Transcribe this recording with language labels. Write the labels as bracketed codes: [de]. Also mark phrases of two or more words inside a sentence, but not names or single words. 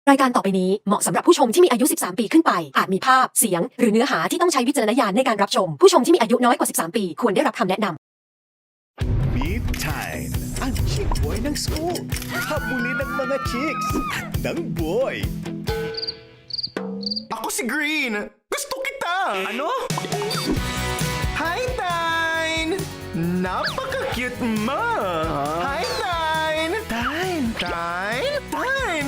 [th] รายการต่อไปนี้เหมาะสำหรับผู้ชมที่มีอายุ 13 ปีขึ้นไป อาจมีภาพ เสียง หรือเนื้อหาที่ต้องใช้วิจารณญาณในการรับชม ผู้ชมที่มีอายุน้อยกว่า 13 ปี ควรได้รับคำแนะนำ [tl] Meet Time, ang [en] chick boy [tl] ng school. Habulin ng mga chicks at ng boy. Ako si Green! Gusto kita! Ano? Hi, Tyne! Napaka-cute mo! Hi, Tyne! Tyne! Tyne! Tyne!